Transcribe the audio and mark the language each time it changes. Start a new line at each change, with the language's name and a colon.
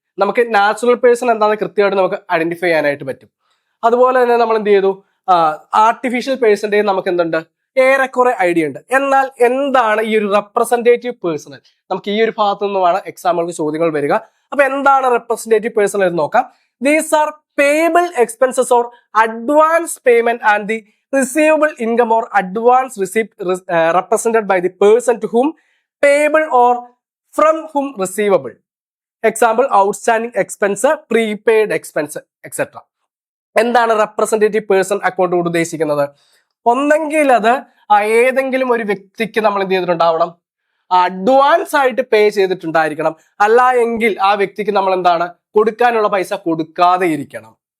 Malayalam: നമുക്ക് natural person എന്താണെന്ന് കൃത്യമായിട്ട് നമുക്ക് ഐഡന്റിഫൈ ചെയ്യാനായിട്ട് പറ്റും. അതുപോലെ തന്നെ നമ്മൾ എന്ത് ചെയ്തു? ആർട്ടിഫിഷ്യൽ പേഴ്സന്റെ നമുക്ക് എന്തുണ്ട്? ഏറെക്കുറെ ഐഡിയ ഉണ്ട്. എന്നാൽ എന്താണ് ഈ ഒരു റെപ്രസെന്റേറ്റീവ് പേഴ്സണൽ? നമുക്ക് ഈ ഒരു ഭാഗത്തു നിന്നുമാണ് എക്സാമുകൾക്ക് ചോദ്യങ്ങൾ വരിക. അപ്പൊ എന്താണ് റെപ്രസെന്റേറ്റീവ് പേഴ്സണൽ എന്ന് നോക്കാം.
English: These are payable expenses or advance payment and the receivable income or advance receipt represented by the person to whom payable or from whom receivable. Example, outstanding expense, prepaid expense, etc.
Malayalam: എന്താണ് representative person account കൊണ്ട് ഉദ്ദേശിക്കുന്നത്? ഒന്നെങ്കിൽ അത് ഏതെങ്കിലും ഒരു വ്യക്തിക്ക് നമ്മൾ എന്ത് ചെയ്തിട്ടുണ്ടാവണം? അഡ്വാൻസ് ആയിട്ട് പേ ചെയ്തിട്ടുണ്ടായിരിക്കണം. അല്ല എങ്കിൽ ആ വ്യക്തിക്ക് നമ്മൾ എന്താണ് കൊടുക്കാനുള്ള പൈസ കൊടുക്കാതെ ഇരിക്കണം.